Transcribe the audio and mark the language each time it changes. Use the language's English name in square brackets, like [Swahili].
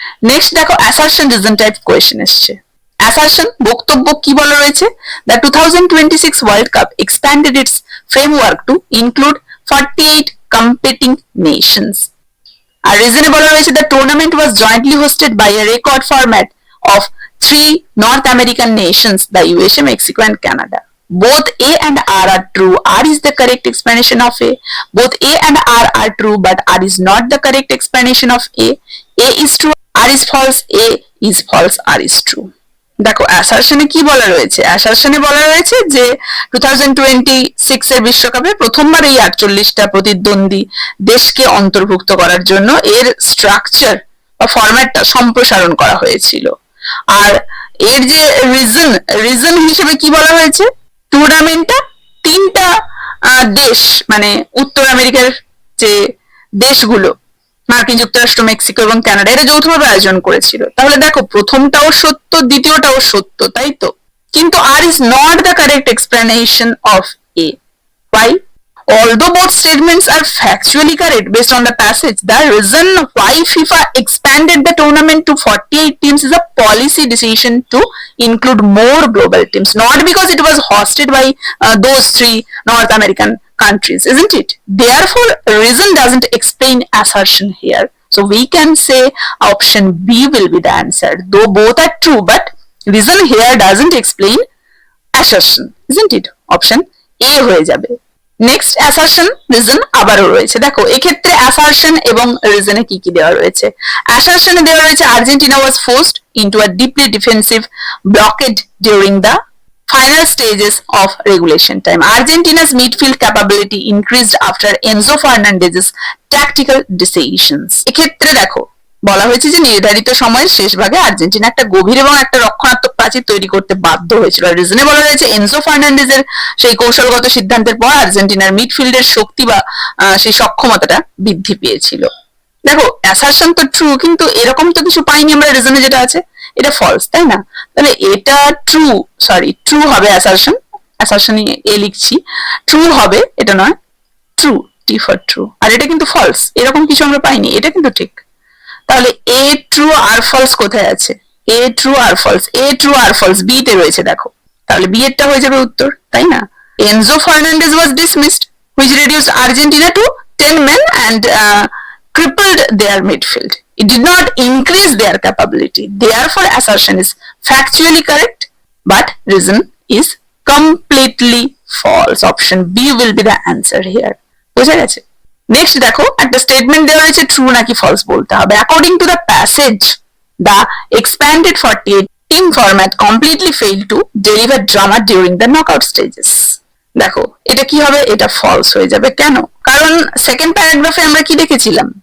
[English] Next দেখো, assertion reason type question এসছে। Assertion [Bangla] বক্তব্য কি বলা রয়েছে, [English] The 2026 world cup expanded its framework to include 48 competing nations. [Bangla] আর রিজনে বলা রয়েছে, [English] The tournament was jointly hosted by a record format of 3 North American nations, the USA, Mexico and Canada. Both A and R are true. R is the correct explanation of A. Both A and R are true, but R is not the correct explanation of A. A is true, R is false, A is false, R is true. [Bangla] দেখো অ্যাসারশনে কি বলা রয়েছে, অ্যাসারশনে বলা রয়েছে যে 2026 এর বিশ্বকাপে প্রথমবার এই 48টা প্রতিদ্বন্দ্বী দেশকে অন্তর্ভুক্ত করার জন্য এর স্ট্রাকচার বা ফরম্যাটটা সম্প্রসারণ করা হয়েছিল। আর এর যে রিজন হিসেবে কি বলা হয়েছে, টুর্নামেন্টটা 3টা দেশ মানে উত্তর আমেরিকার যে দেশগুলো মার্কিন যুক্তরাষ্ট্র, মেক্সিকো এবং কানাডা এরা যৌথভাবে আয়োজন করেছিল। তাহলে দেখো প্রথমটাও সত্য, দ্বিতীয়টাও সত্য, তাই তো? [English] কিন্তু R is not the correct explanation of A. Why? Although both statements are factually correct based on the passage, the reason why FIFA expanded the tournament to 48 teams is a policy decision to include more global teams, not because it was hosted by those three North American countries, isn't it? Therefore, reason doesn't explain assertion here. So we can say option B will be the answer. Though both are true, but reason here doesn't explain assertion, isn't it? Option A [Bangla] হয়ে যাবে। Next assertion, reason আবারও রয়েছে। দেখো এক্ষেত্রে assertion এবং রিজনে কি কি দেওয়া রয়েছে। অ্যাসারশনে দেওয়া রয়েছে [English] Argentina was forced into a deeply defensive blockade during the final stages of regulation time. Argentina's midfield capability increased after Enzo Fernandez's tactical decisions. [Bangla] এক্ষেত্রে দেখো বলা হয়েছে যে নির্ধারিত সময়ের শেষ ভাগে আর্জেন্টিনা একটা গভীর এবং একটা রক্ষণাত্মক প্রাচীর তৈরি করতে বাধ্য হয়েছিল। রিজনে বলা হয়েছে এনজো ফার্নান্ডেজের সেই কৌশলগত সিদ্ধান্তের পর আর্জেন্টিনার মিডফিল্ডের শক্তি বা সেই সক্ষমতাটা বৃদ্ধি পেয়েছিল। দেখো অ্যাসারশন তো ট্রু, কিন্তু এরকম তো কিছু পাইনি আমরা রিজনে, যেটা আছে এটা ফলস, তাই না? তাহলে এটা ট্রু হবে অ্যাসারশন, অ্যাসারশনই এ লিখছি, ট্রু হবে, এটা নয়, ট্রু, টি ফর ট্রু। আর এটা কিন্তু ফলস, এরকম কিছু আমরা পাইনি, এটা কিন্তু ঠিক। তাহলে এ ট্রু আর ফলস কোথায় আছে? A true আর false, a true আর false B তে রয়েছে দেখো। তাহলে বি এরটা হয়ে যাবে উত্তর, তাই না? [English] Enzo Fernandez was dismissed which reduced Argentina to 10 men and crippled their midfield. It did not increase their capability. Therefore, assertion is factually correct, but reason is completely false. Option B will be the answer here. [Bangla] বোঝা গেছে? Next দেখো একটা statement দেওয়া রয়েছে, true নাকি false বলতে হবে। [English] According to the passage, the expanded 48 team format completely fail to deliver drama during the knockout stages. [Bangla] দেখো এটা কি হবে? এটা ফলস হয়ে যাবে। কেন? কারণ সেকেন্ড প্যারাগ্রাফে আমরা কি দেখেছিলাম?